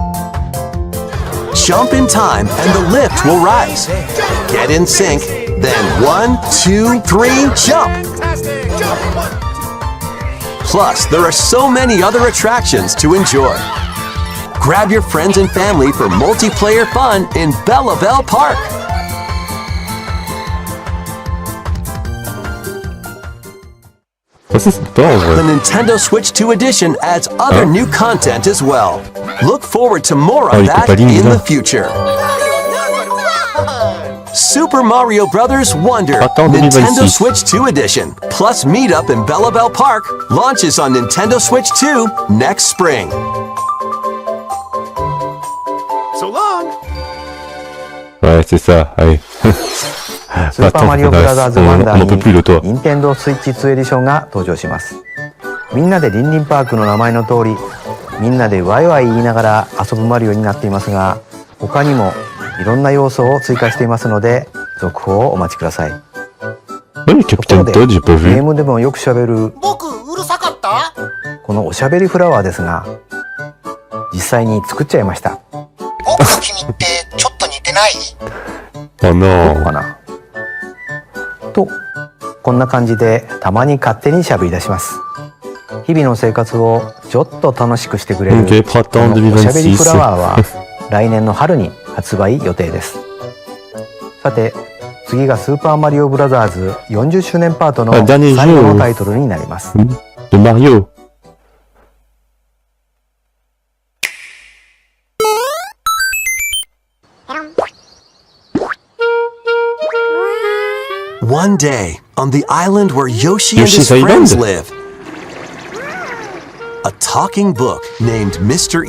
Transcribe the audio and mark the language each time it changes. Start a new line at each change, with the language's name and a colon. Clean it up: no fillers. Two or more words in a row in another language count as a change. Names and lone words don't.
English: Jump in time and the lift will rise. Get in sync, then 1, 2, 3, jump! Fantastic. Jump. 1, 2. Plus, there are so many other attractions to enjoy. Grab your friends and family for multiplayer fun in Belle Park.
French: Ça, c'est sympa en vrai.
English: The Nintendo Switch 2 edition adds other new content as well. Look forward to more
French: Oh,
English: of
French: il
English: that
French: peut pas lire,
English: in
French: là.
English: the future. Super Mario Bros. Wonder
French: Attends,
English: Nintendo
French: 2026.
English: Switch 2 edition plus Meet Up in Belle Park launches on Nintendo Switch 2 next spring. So long.
French: Ouais, c'est ça, allez.
Japanese: スーパーマリオブラザーズワンダ
French: on n'en peut
Japanese: ー
French: plus
Japanese: に
French: de toi.
Japanese: 任天堂スイッチ2エディションが登場します。みんなでリンリンパークの名前の通り、みんなでワイワイ言いながら遊ぶマリオになっていますが、他にもいろんな要素を追加していますので、続報をお待ちください。
French: Oui,
Japanese: とこ
French: Capitaine
Japanese: ろで、
French: Toad, j'ai pas
Japanese: ゲー
French: vu.
Japanese: ムでもよくしゃべる僕うるさかった？このおしゃべりフラワーですが、実際に作っちゃいました。僕と君ってちょっと似てない？
French: Oh
Japanese: どう
French: non.
Japanese: かなと、こんな感じでたまに勝手にしゃべり出します。日々の生活をちょっと楽しくしてくれる
French: Ok,
Japanese: こ
French: printemps
Japanese: のおしゃべりフラワー
French: 2026.
Japanese: は来年の春に発売予定です。さて、次がスーパーマリオブラザーズ40周年パートの
French: dernier
Japanese: 最後の
French: jeu.
Japanese: タイトルになります。
French: De Mario.
English: One day, on the island where Yoshi and
French: Yoshi's
English: his friends
French: Island.
English: live, a talking book named Mr.